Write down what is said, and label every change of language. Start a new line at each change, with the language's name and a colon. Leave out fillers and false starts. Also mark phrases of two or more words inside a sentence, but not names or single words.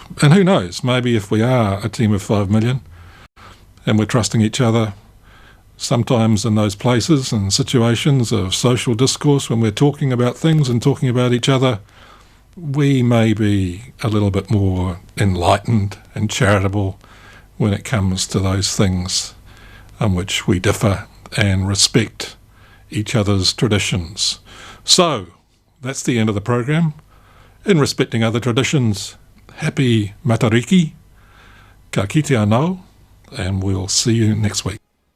English: And who knows, maybe if we are a team of 5 million and we're trusting each other, sometimes in those places and situations of social discourse when we're talking about things and talking about each other, we may be a little bit more enlightened and charitable when it comes to those things on which we differ and respect each other's traditions. So, that's the end of the program. In respecting other traditions, happy Matariki,
Māori: ka kite anō,
English: and we'll see you next week.